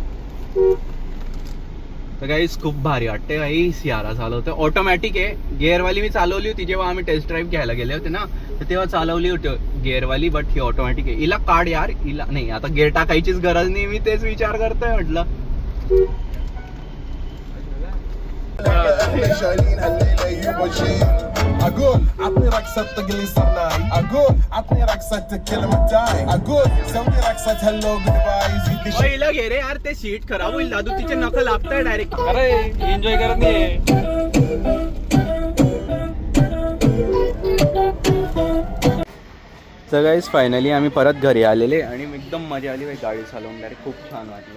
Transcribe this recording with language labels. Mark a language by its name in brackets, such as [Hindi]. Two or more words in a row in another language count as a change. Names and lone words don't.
[Marathi] तर गाईस खूप भारी वाटते भाई सियारा चालवतं. ऑटोमॅटिक आहे. गिअरवाली मी चालवली होती जेव्हा आम्ही [English] test drive [Marathi] घ्यायला गेले होते ना, तर तेव्हा चालवली होती गिअरवाली. बट ही ऑटोमॅटिक आहे. हिला काढ यार, हिला नाही आता गिअर टाकायचीच गरज नाही. मी तेच विचार करतोय म्हटलं. [Arabic] اقول عطني رقصة تقلي صرناي اقول عطني رقصة كلمة داي اقول سوي رقصة هلو جود باي زيد [Marathi] पहिला घे रे यार, ते सीट खराब होईल दादू. तिचे नख लागताय डायरेक्ट. अरे एन्जॉय करत नाही. तर गाईस फायनली आम्ही परत घरी आलेले आणि एकदम मजा आली गाडी चालवून. डायरेक्ट खूप छान वाटलं.